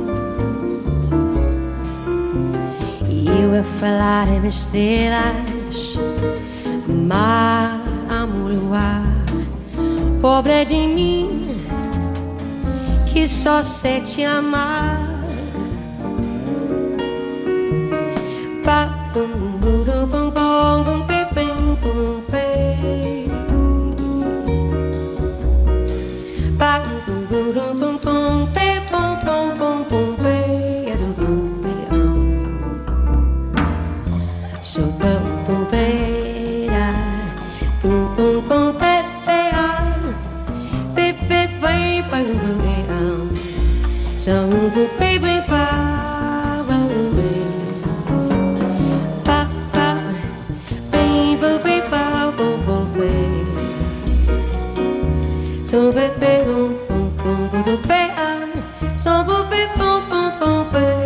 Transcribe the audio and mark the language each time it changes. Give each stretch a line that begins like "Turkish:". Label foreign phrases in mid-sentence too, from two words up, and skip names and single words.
Portuguese: E eu ia falar em estrelas, mar, amor, luar. Pobre de mim, que só sei te amar. Pa bum bum bum bum bum pe bum bum pe. Pa bum bum bum bum pe bum bum bum bum pe. So bum bum pe da bum bum bum pe pe pe pe pe bum bum pe so bum pe pe pa.
English: So baby, boom boom boom boom boom, so baby, boom boom boom boom,